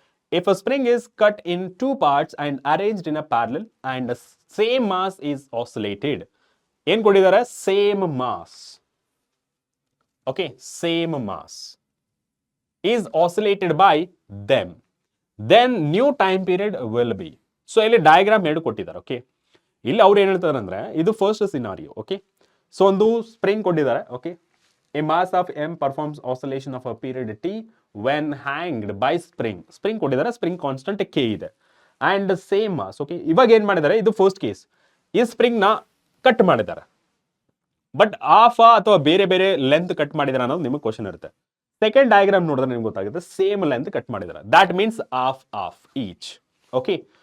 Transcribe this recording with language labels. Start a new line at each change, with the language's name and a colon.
English: If a spring is cut in two parts and arranged in a parallel and the same mass is oscillated,
Kannada: ಏನು ಕೊಟ್ಟಿದ್ದಾರೆ,
English: same mass, okay, same mass is oscillated by them, then new time period will be.
Kannada: So ಇಲ್ಲಿ diagram ಎರಡು ಕೊಟ್ಟಿದ್ದಾರೆ, okay. ಇಲ್ಲಿ ಅವ್ರು ಏನು ಹೇಳ್ತಾರೆ ಅಂದ್ರೆ ಇದು ಫಸ್ಟ್ ಸಿನಾರಿಯೋ, ಓಕೆ. ಸೊ ಒಂದು ಸ್ಪ್ರಿಂಗ್ ಕೊಟ್ಟಿದ್ದಾರೆ, okay.
English: A mass of m performs oscillation of a period t when hanged by spring. Spring ಕೊಟ್ಟಿದ್ದಾರೆ, spring constant k ಇದೆ and same mass, okay.
Kannada: ಇವಾಗ ಏನ್ ಮಾಡಿದ್ದಾರೆ, ಇದು ಫಸ್ಟ್ ಕೇಸ್, ಈ ಸ್ಪ್ರಿಂಗ್ ನ ಕಟ್ ಮಾಡಿದ್ದಾರೆ, ಬಟ್ ಆಫ್ ಅಥವಾ ಬೇರೆ ಬೇರೆ ಲೆಂತ್ ಕಟ್ ಮಾಡಿದಾರೆ ಅನ್ನೋದು ನಿಮಗೆ ಕ್ವಶನ್ ಇರುತ್ತೆ.
English: second diagram
Kannada: ನೋಡಿದ್ರೆ ನಿಮ್ಗೆ ಗೊತ್ತಾಗುತ್ತೆ,
English: Same length cut ಮಾಡಿದ್ದಾರೆ, that means of each, okay.